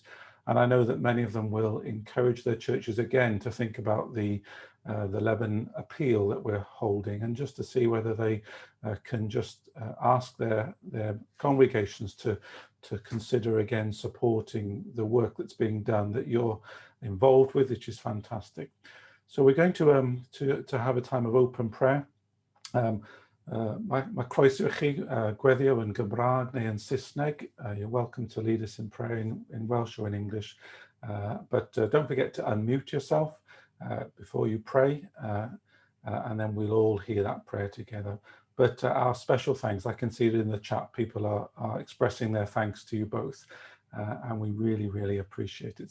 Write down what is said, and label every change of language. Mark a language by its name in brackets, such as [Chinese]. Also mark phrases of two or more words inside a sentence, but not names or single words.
[English] And I know that many of them will encourage their churches again to think about the Lebanon appeal that we're holding, and just to see whether they can just ask their congregations to consider again supporting the work that's being done, that you're involved with, which is fantastic. So we're going to have a time of open prayer. [Welsh] Mae croeso I chi gweddio yn Gymraeg neu yn Saesneg. [English] You're welcome to lead us in prayer in Welsh or in English, but don't forget to unmute yourself before you pray, and then we'll all hear that prayer together. But our special thanks, I can see it in the chat, people are expressing their thanks to you both, and we really, really appreciate it.